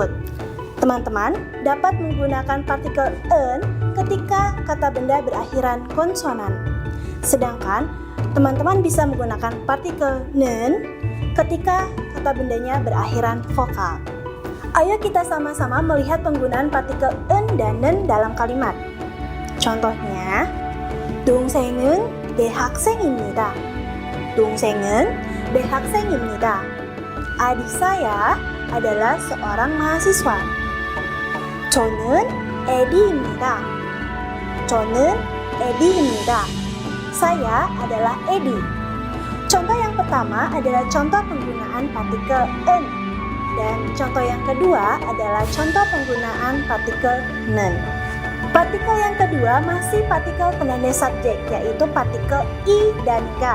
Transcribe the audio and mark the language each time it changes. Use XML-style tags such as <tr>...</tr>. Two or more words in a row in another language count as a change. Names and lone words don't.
<id>Teman-teman dapat menggunakan partikel en ketika kata benda berakhiran konsonan. Sedangkan teman-teman bisa menggunakan partikel nen ketika kata bendanya berakhiran vokal. Ayo kita sama-sama melihat penggunaan partikel en dan nen dalam kalimat. Contohnya,</id> <ko>동생은 대학생입니다. 동생은 대학생입니다.</ko> <id>Adik saya adalah seorang mahasiswa.</id> <ko>저는 에디입니다. 저는 에디입니다.</ko> <id>Saya adalah Edi. Contoh yang pertama adalah contoh penggunaan partikel en, dan contoh yang kedua adalah contoh penggunaan partikel nen. Partikel yang kedua masih partikel penanda subjek, yaitu partikel i dan ga.</id>